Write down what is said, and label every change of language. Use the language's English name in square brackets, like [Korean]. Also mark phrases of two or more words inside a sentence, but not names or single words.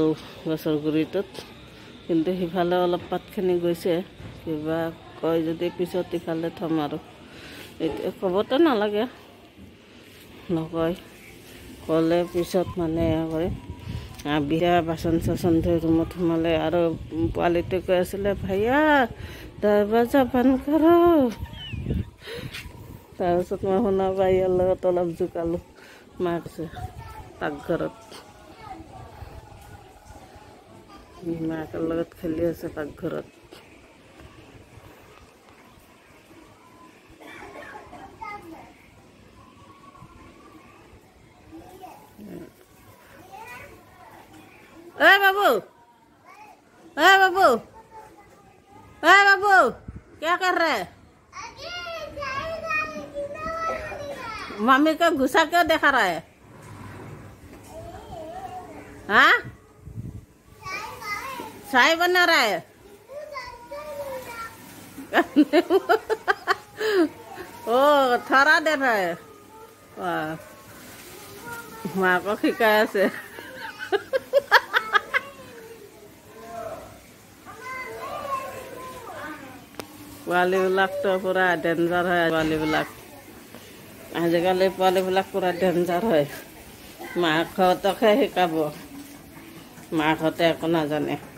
[Assamese] গছৰ গুৰিটোত কিন্তু সিফালে অলপ পাতখিনি গৈছে কিবা কয় যদি পিছত ইফালে থ'ম আৰু এতিয়া ক'বতো নালাগে নকয় ক'লে পিছত মানে কৰে বিয়া বাচন চাচন ধুই ৰুমত সোমালে আৰু পোৱালিটোৱে কৈ আছিলে [Hindi] भैया दरवाज़ा बंद कर [Assamese] তাৰপিছত মই শুনা পাই ইয়াৰ লগত অলপ জোকালোঁ মাকছে পাকঘৰত মাকৰ লগত খেলি আছে পাকঘৰত। [Hindi] ए बाबू, ए बाबू, ए बाबू, क्या कर रहे हैं? मम्मी को गुस्सा क्यों दिखा रहा है? हाँ, चाय बना रहा है। ओ थोड़ा दे रहा है। वाह, माँ को खिकाया से। [Assamese] পোৱালিবিলাক তো পুৰা ডেঞ্জাৰ হয়। পোৱালিবিলাক আজিকালি পোৱালিবিলাক পুৰা ডেঞ্জাৰ হয়। মাকহঁতকহে শিকাব, মাকহঁতে একো নাজানে।